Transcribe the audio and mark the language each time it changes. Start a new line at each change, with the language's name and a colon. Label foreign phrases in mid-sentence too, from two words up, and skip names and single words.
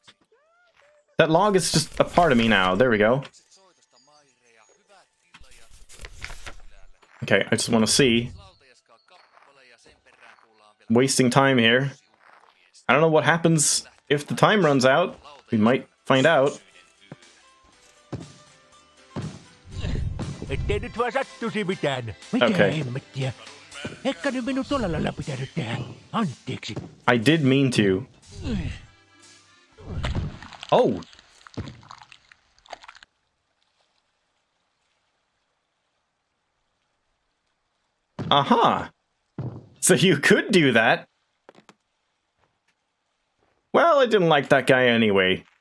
English: That log is just a part of me now. There we go. Okay, I just want to see. Wasting time here. I don't know what happens if the time runs out. We might find out.
Finnish: Ettei nyt vaan sattuisi mitään. Mitä hemmettiä? Ehkä nyt minun tuolla lailla pitänyt tehdä. Anteeksi.
English: I did mean to. Oh! Aha! So you could do that. Well, I didn't like that guy anyway.